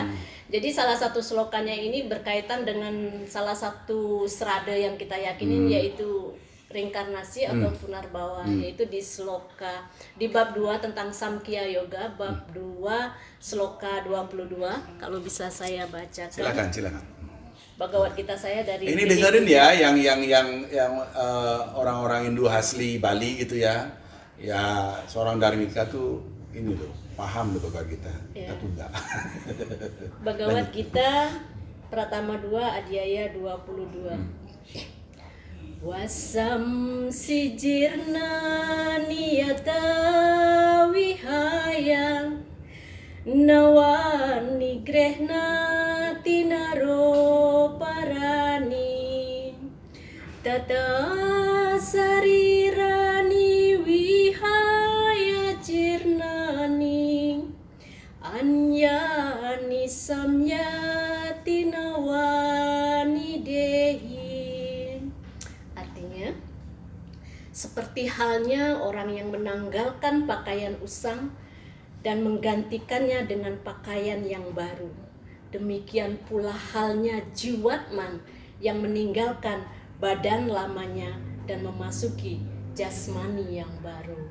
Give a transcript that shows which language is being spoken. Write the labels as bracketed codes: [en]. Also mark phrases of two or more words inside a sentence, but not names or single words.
[id] Jadi salah satu slokanya ini berkaitan dengan salah satu serada yang kita yakinin, yaitu reinkarnasi atau punarbawa, yaitu di sloka di bab 2 tentang Samkhya Yoga, bab 2 sloka 22. Kalau bisa saya bacakan. Silakan. Bhagavad Gita saya dari ini dengerin ya, yang orang-orang Hindu asli Bali gitu ya. Ya, seorang Dharmika tuh ini loh, paham loh Bhagavad Gita. Ya. Kita tuh enggak. Bhagavad Gita Pratama 2 Adhyaya 22. [sa] Wasam sijirna niyata wihayang nawani grehna tinaro parani tata sarirani wihaya jirnani anyani samyati nawani dehi. [id] Artinya, seperti halnya orang yang menanggalkan pakaian usang dan menggantikannya dengan pakaian yang baru. Demikian pula halnya Jiwatman yang meninggalkan badan lamanya dan memasuki jasmani yang baru.